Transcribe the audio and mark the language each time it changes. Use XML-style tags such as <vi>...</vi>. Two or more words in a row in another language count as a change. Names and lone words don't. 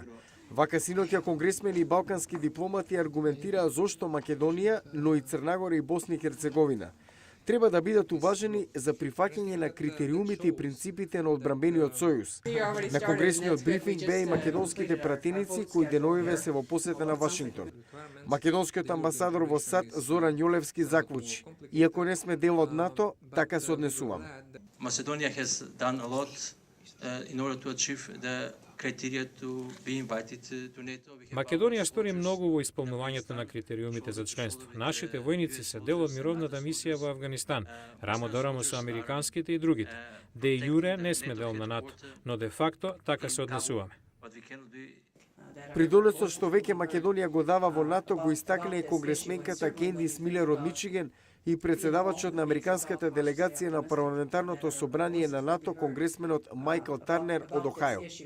<mk>Вака синоќа конгресмени и балкански дипломати аргументираа зошто Македонија, но и Црнагора и Босна и Херцеговина треба да бидат уважени за прифаќање на критериумите и принципите на одбранбениот сојуз. На конгресниот брифинг беа и македонските пратеници кои деновиве се во посета на Вашингтон. Македонскиот амбасадор во САД Зоран Јолевски заклучи: иако не сме дел од НАТО, така се однесуваме.</mk> <en>Macedonia has done a lot in order to achieve the criteria to be invited to NATO.</en> <mk>Македонија стори многу во исполнувањето на критериумите за членство. Нашите војници се дел од мировната мисија во Авганистан, рамо до рамо со американските и другите. Де јуре не сме дел на НАТО, но де факто така се однесуваме. Придонесот што веќе Македонија го дава во НАТО го истакна и конгресменката Кендис Милер од Мичиген и председавачот на американската делегација на парламентарното собрание на НАТО, конгресменот Майкл Тарнер од Охајо.</mk>